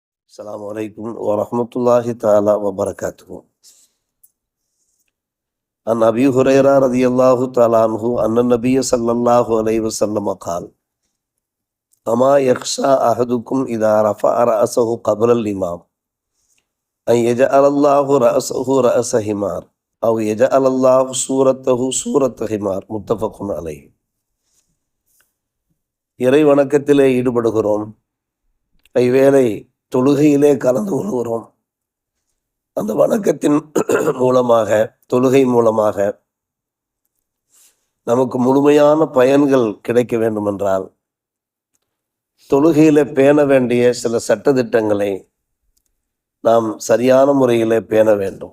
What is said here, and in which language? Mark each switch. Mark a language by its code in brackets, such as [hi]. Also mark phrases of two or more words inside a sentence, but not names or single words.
[ar] السلام عليكم ورحمة الله تعالى وبركاته. عن أبي هريرة رضي الله تعالى عنه أن النبي صلى الله عليه وسلم قال: أما يخشى أحدكم إذا رفع رأسه قبل الإمام أن يجعل الله رأسه رأس حمار أو يجعل الله صورته صورة حمار. متفق عليه. [ta] இறை வணக்கத்திலே ஈடுபடுகிறோம். ஐவேளை தொழுகையிலே கலந்து கொள்கிறோம். அந்த வணக்கத்தின் மூலமாக, தொழுகை மூலமாக நமக்கு முழுமையான பயன்கள் கிடைக்க வேண்டுமென்றால் தொழுகையிலே பேண வேண்டிய சில சட்டதிட்டங்களை நாம் சரியான முறையிலே பேண வேண்டும்.